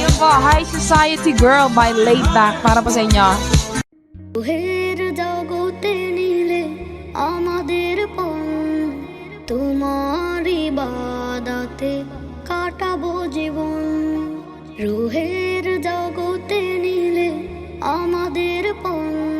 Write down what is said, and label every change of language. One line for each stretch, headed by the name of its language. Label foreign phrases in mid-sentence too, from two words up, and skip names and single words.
English: High Society Girl by Laid Back.
Filipino: Para po sa inyo.
Bangla: রুহের জগতে নিলে আমাদের পণ তোমারই বাদাতে কাটাবো জীবন রুহের জগতে নিলে আমাদের পণ